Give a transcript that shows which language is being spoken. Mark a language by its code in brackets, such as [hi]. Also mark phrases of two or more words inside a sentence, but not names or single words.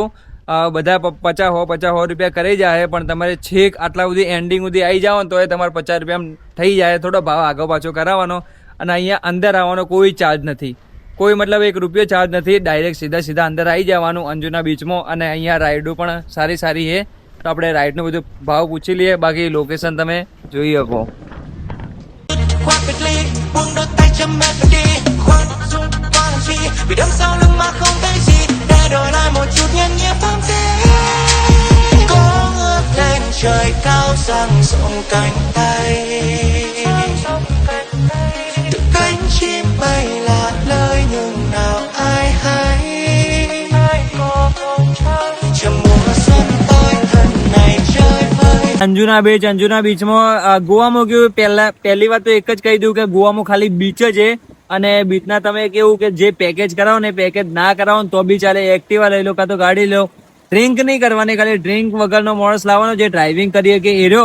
[gu] બધા 50 રૂપિયા કરી જાય, પણ તમારે છેક આટલા સુધી એન્ડિંગ સુધી આવી જાઓ ને તો એ તમારે 50 રૂપિયા થઈ જાય. થોડો ભાવ આગળ પાછો કરાવવાનો. અને અહીંયા અંદર આવવાનો કોઈ ચાર્જ નથી, કોઈ મતલબ 1 રૂપિયો ચાર્જ નથી. ડાયરેક્ટ સીધા અંદર આવી જવાનું અંજુના બીચમાં. અને અહીંયા રાઈડો પણ સારી છે, તો આપણે રાઈડનો બધું ભાવ પૂછી લઈએ. બાકી લોકેશન તમે જોઈ શકો. [vi] khoác biệt ly buông đôi tay chấm melody khoan dung qua làm chi vì đằng sau lưng mà không thấy gì để đổi lại một chút nhân nhẹ phóng thế có ngước lên trời cao dang rộng cánh tay từ cánh chim bay là lời nhưng nào ai hay có không chắc chờ mùa xuân tới thân này chơi vơi [gu] અંજુના બીચમાં ગોવામાં કેવું, પહેલી વાત તો એક જ કહી દઉં કે ગોવામાં ખાલી બીચ જ છે. અને બીચના તમે કેવું કે જે પેકેજ કરાવો ને, પેકેજ ના કરાવો ને તો બી ચાલે. એક્ટિવા લઈ લો કાં તો ગાડી લો. ડ્રિંક નહીં કરવાની, ખાલી ડ્રિંક વગરનો માણસ લાવવાનો જે ડ્રાઇવિંગ કરીએ કે એર્યો.